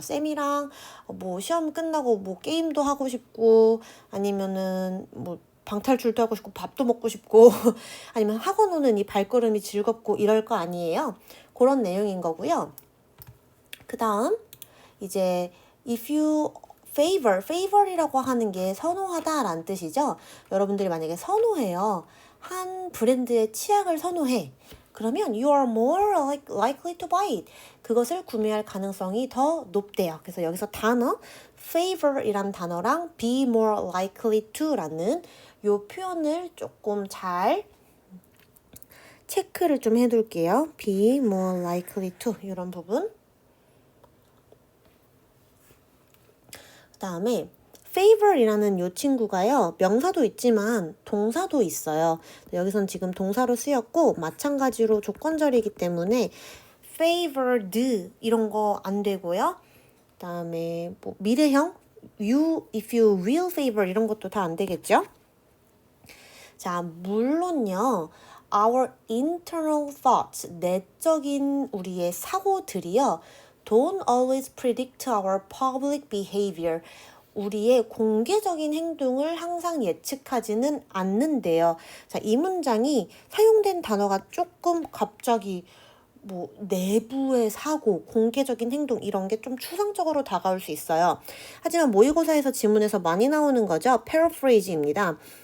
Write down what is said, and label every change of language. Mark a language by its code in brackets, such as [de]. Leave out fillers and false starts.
[ko] 쌤이랑 뭐 시험 끝나고 뭐 게임도 하고 싶고 아니면은 뭐 방탈출도 하고 싶고 밥도 먹고 싶고 아니면 학원 오는 이 발걸음이 즐겁고 이럴 거 아니에요. 그런 내용인 거고요. 그 다음 이제 if you favor 이라고 하는 게 선호하다 라는 뜻이죠. 여러분들이 만약에 선호해요. 한 브랜드의 치약을 선호해. [en] 그러면 you are more likely to buy it. [ko] 그것을 구매할 가능성이 더 높대요. 그래서 여기서 단어 favor이란 단어랑 be more likely to 라는 요 표현을 조금 잘 체크를 좀 해둘게요. [en] be more likely to 이런 부분. [ko] 그 다음에 favor이라는 이 친구가요. 명사도 있지만 동사도 있어요. 여기선 지금 동사로 쓰였고 마찬가지로 조건절이기 때문에 favored 이런 거 안 되고요. 그 다음에 뭐 미래형 if you will favor 이런 것도 다 안 되겠죠. 자, 물론요. [en] Our internal thoughts, 내적인 우리의 사고들이요. Don't always predict our public behavior. [ko] 우리의 공개적인 행동을 항상 예측하지는 않는데요. 자, 이 문장이 사용된 단어가 조금 갑자기 뭐 내부의 사고, 공개적인 행동 이런 게 좀 추상적으로 다가올 수 있어요. 하지만 모의고사에서 지문에서 많이 나오는 거죠. paraphrase입니다.